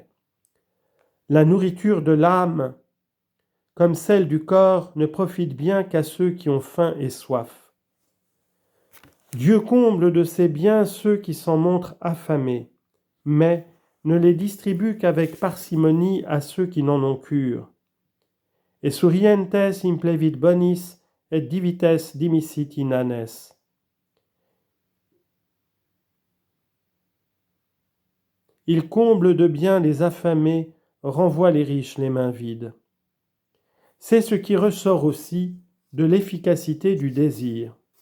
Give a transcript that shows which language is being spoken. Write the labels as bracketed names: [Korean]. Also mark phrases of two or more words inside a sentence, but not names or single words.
[French] La nourriture de l'âme, comme celle du corps, ne profite bien qu'à ceux qui ont faim et soif. Dieu comble de ses biens ceux qui s'en montrent affamés, mais ne les distribue qu'avec parcimonie à ceux qui n'en ont cure. [Latin] Et surientes implevit bonis et divites dimisit inanes. [French] Il comble de bien les affamés, renvoie les riches les mains vides. C'est ce qui ressort aussi de l'efficacité du désir.